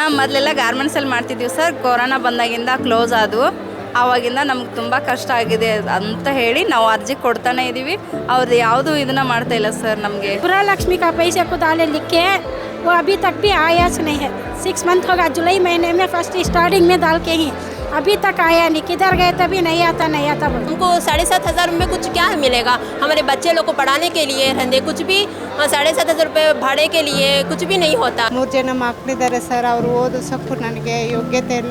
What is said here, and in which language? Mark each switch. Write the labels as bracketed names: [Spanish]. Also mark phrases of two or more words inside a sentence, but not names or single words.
[Kannada] ಮೊದಲೆಲ್ಲ ಗಾರ್ಮೆಂಟ್ಸಲ್ಲಿ ಮಾಡ್ತಿದ್ದೀವಿ ಸರ್. ಕೊರೋನಾ ಬಂದಾಗಿಂದ ಕ್ಲೋಸ್ ಆದವು. ಆವಾಗಿಂದ ನಮ್ಗೆ ತುಂಬ ಕಷ್ಟ ಆಗಿದೆ ಅಂತ ಹೇಳಿ ನಾವು ಅರ್ಜಿ ಕೊಡ್ತಾನೆ ಇದ್ದೀವಿ. ಅವ್ರದ್ದು ಯಾವುದು ಇದನ್ನ ಮಾಡ್ತಾ ಇಲ್ಲ ಸರ್. ನಮಗೆ [Hindi] गृहलक्ष्मी का पैसे को डाले लिख के वो अभी तक भी आया नहीं है. 6 मंथ होगा. जुलाई महीने में [English] first starting [Hindi] में डाल के ही अभी तक आया नहीं. किधर गए तभी नहीं आता हमको 7,500 में कुछ क्या मिलेगा? हमारे बच्चे लोग को पढ़ाने के लिए रहने कुछ भी 7,500 रुपये भाड़े के लिए कुछ भी नहीं होता. [Kannada] 3 ಜನ ಮಕ್ಕಳಿದ್ದಾರೆ ಸರ್. ಅವರು ಓದಿಸೋಕ್ಕೂ ನನಗೆ ಯೋಗ್ಯತೆ ಇಲ್ಲ.